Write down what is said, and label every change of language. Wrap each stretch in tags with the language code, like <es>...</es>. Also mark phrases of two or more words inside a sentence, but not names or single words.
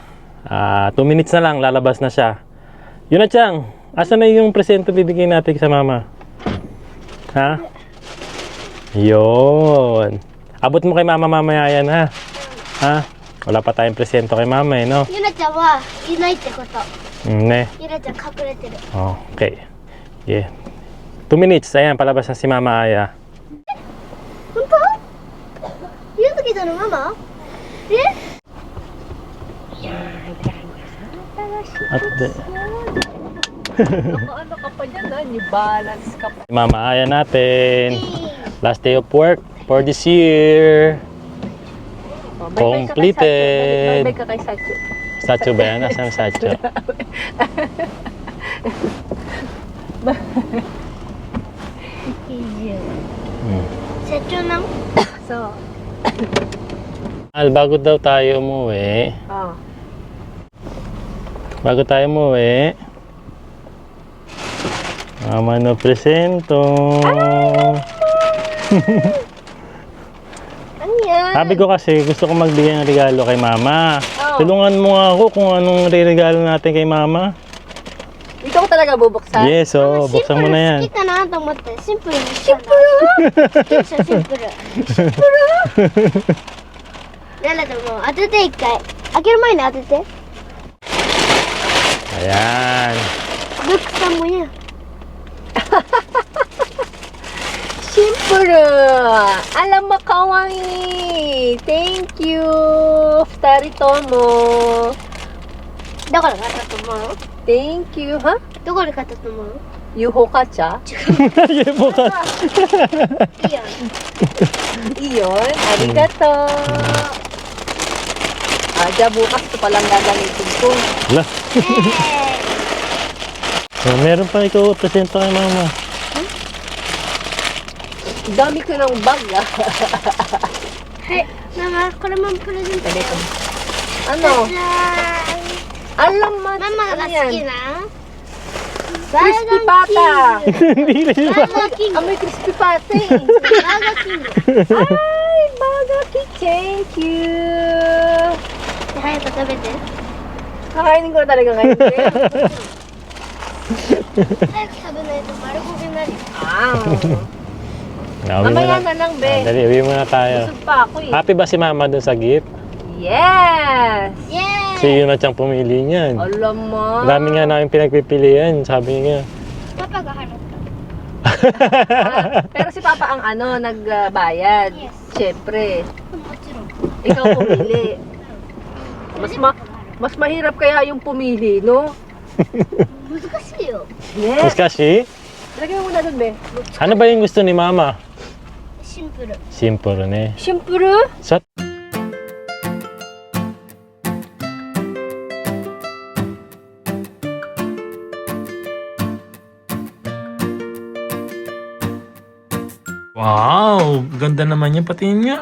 <tl>2 minutes na lang, lalabas na siya. Yuna-chan, asan na yung presento bibigyan natin sa Mama? Ha? Yun. Abot mo kay Mama mamaya yan, ha? Ha? Wala pa tayong presento kay Mama eh, no?</tl> <ja>ゆなちゃんはいないってこと。 Ne. ゆなちゃん隠れてる。</ja> <en>Okay. Yeah.</en> <tl>2 minutes, ayan, palabas na si Mama Aya.</tl> <ja>本当？ゆずきさんのママ？え？</ja> <en>At the...</en> <tl>Ano ka pa dyan, ha? New Balance ka pa. Mama Aya natin.</tl> <en>Last day of work for this year.</en> <tl>Oh, bye-bye ka kay Sacho.</tl> <en>Completed.</en> <tl>Bye-bye ka kay Sacho. Sacho ba yan? Nasaan Sacho?</tl> <ja>社長なの？</ja> <en>So,</en> <tl>Al, bago daw tayo umuwi. oh. Bago tayo umuwi.</tl> <ja>Mama no presento.</ja> <tl>Ano yan? Sabi ko kasi gusto ko magbigay ng regalo kay Mama. Oh. Tulungan mo nga ako kung anong regalo natin kay Mama. Ikaw talaga bubuksan?</tl> <en>Yes, so</en> <tl>buksan mo na yan.</tl> <ja>好きかなと思ってシンプルにしたんだ。シンプル。シンプル。誰だもう当てて一回。開ける前に当てて。</ja> <tl>Ayan.</tl> <ja>ルックさんもや。</ja> <en>Simple!</en> <tl>Alam mo,</tl> <ja>kawaii!</ja> <en>Thank you!</en> <ja>二人とも! どこで買ったと思う？</ja> <en>Thank you! Ha?</en> <ja>どこで買ったと思う？ Yuhokacha?</ja> <tl>Yan mo ka.</tl> <ja>いいよ。</ja> <tl>Iyon, arigato! Diya bukas ito palang gagamitin ko. Wala. So, meron pa ikaw presento kay Mama. Dami ko ng bag ah.</tl> <ja>はい。ママ、これもプレゼントだよ。</ja> <tl>Ano?</tl> <ja>じゃ</ja> <tl>Alam mo,</tl> <ja>ーん。ママが</ja> <tl>ano</tl> <ja>好き</ja> <tl>yan?</tl> <ja>な</ja> <tl>Crispy pata! Hindi na siya.</tl> <ja>バーガーキング。</ja> <tl>Amoy crispy pata eh.</tl> <ja>バーガーキング。</ja> <tl>Ay, bagaki,</tl> <en>thank you!</en> <ja>早く食べて。</ja> <tl>Kakainin ko na talaga ngayon. Be.</tl> <ja>早く食べないと丸焦げになるよ。 Ah.</ja> <tl>Uwi Mamaya muna. na lang, be. Dali, uwi muna tayo. Busog pa ako eh. Happy ba si mama dun sa gift?</tl> <en>Yes! Yay!</en> <tl>Si yun at siyang pumili niyan. Alam mo. Dami nga namin pinagpipilian, sabi niya.</tl> <ja>パパが払った。</ja> <tl>Ah, pero si Papa ang nagbayad.</tl> <en>Yes.</en> <tl>Siyempre.</tl> <ja>もちろん。</ja> <tl>Ikaw pumili. Mas mahirap kaya yung pumili, no?</tl> <ja>難しいよ。</ja> <tl>Mas</tl> <en>Yes.</en> <tl>kasi, Lagyan mo na dun, be. ano ba yung gusto ni mama?</tl> <ja>シンプル。シンプルね.</ja> <tl>Siyempre.</tl> <en>So, wow!</en> <tl>Ganda naman yan. Patingin nga.</tl>